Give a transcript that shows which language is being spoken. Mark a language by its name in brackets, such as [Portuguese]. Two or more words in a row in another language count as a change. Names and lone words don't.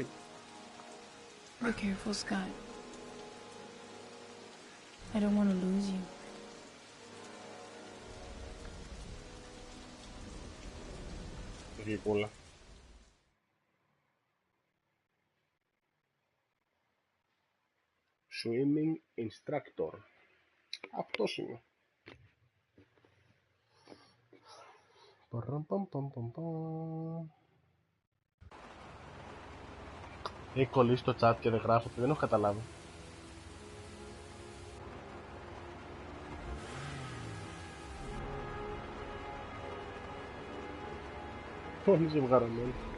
[English] Be careful, Scott. I don't want to lose you. [Greek] Γλυκούλα. [English] Swimming instructor. [Greek] Αυτός είναι. Έχει κολλήσει το chat και δεν γράφεται, δεν έχω καταλάβει. Όλοι ζευγαρωμένοι.